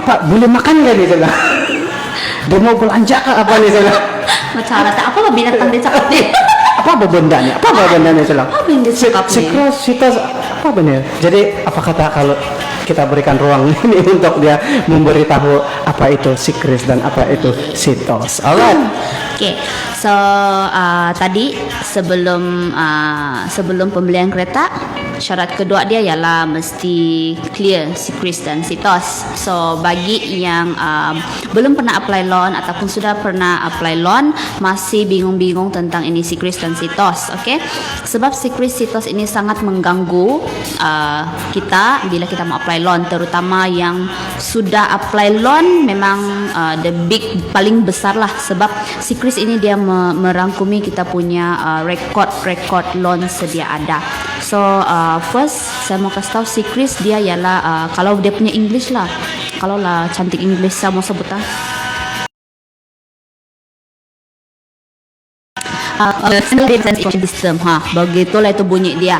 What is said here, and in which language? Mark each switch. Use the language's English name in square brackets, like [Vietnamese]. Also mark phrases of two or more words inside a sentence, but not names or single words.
[Malay] Apa boleh makan gak nih saya? Dia mau belanja kah apa nih saya? Macam apa binatang dia cakap ni? Apa benda nih? Apa benda nih saya? Apa yang dia cakap ni? Si Kris, si Tos, apa benar? Jadi apa kata kalau kita berikan ruang ini untuk dia memberitahu apa itu si Kris dan apa itu si Tos. Alright. [English] Okay, so [Malay] tadi sebelum pembelian kereta, syarat kedua dia ialah mesti clear si Kris dan si Tos. So bagi yang belum pernah [English] apply loan [Malay] ataupun sudah pernah [English] apply loan [Malay] masih bingung-bingung tentang ini si Kris dan si Tos, okay? Sebab si Kris si Tos ini sangat mengganggu kita bila kita mau [English] apply loan, [Malay] terutama yang sudah [English] apply loan [Malay] memang [English] the big [Malay] paling besar lah, sebab si Kris ini dia merangkumi kita punya record loan sedia ada. [English] So first [Malay] saya mau kasih tahu si Kris dia ialah kalau dia punya English lah, kalau lah cantik English saya mau sebut [English] single defense system, [Malay] begitulah itu bunyi dia.